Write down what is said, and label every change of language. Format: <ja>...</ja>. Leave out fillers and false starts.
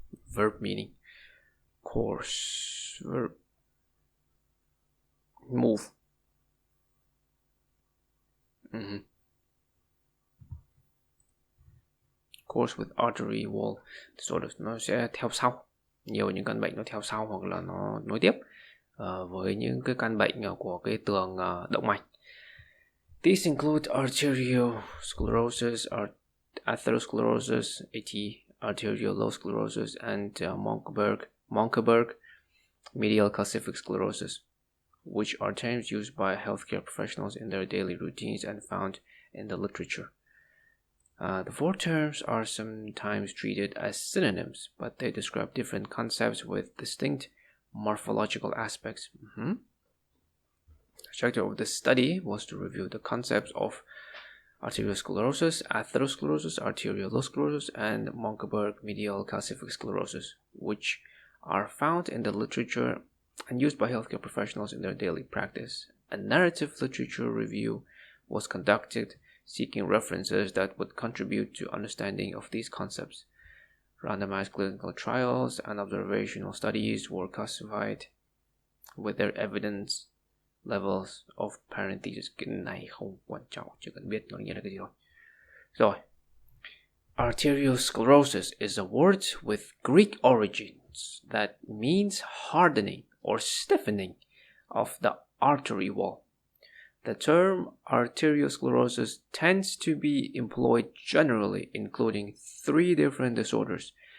<en>Verb meaning course. Verb move. Course with artery wall disorders.</en> <vi>Nó sẽ theo sau. Nhiều những căn bệnh nó theo sau hoặc là nó nối tiếp với những cái căn bệnh của cái tường động mạch.</vi> <en>These include arteriosclerosis, atherosclerosis, arteriolosclerosis, and Monckeberg medial calcific sclerosis, which are terms used by healthcare professionals in their daily routines and found in the literature. The four terms are sometimes treated as synonyms, but they describe different concepts with distinct morphological aspects. The objective of this study was to review the concepts of arteriosclerosis, atherosclerosis, arteriolosclerosis, and Monckeberg medial calcific sclerosis, which are found in the literature and used by healthcare professionals in their daily practice. A narrative literature review was conducted seeking references that would contribute to understanding of these concepts. Randomized clinical trials and observational studies were classified with their evidence levels of parentheses.</en> <vi>Cái này không quan trọng, chỉ cần biết nó nghĩa là cái gì thôi. Rồi.</vi> <en>Arteriosclerosis is a word with Greek origins that means hardening or stiffening of the artery wall. The term arteriosclerosis tends to be employed generally, including three different disorders.</en>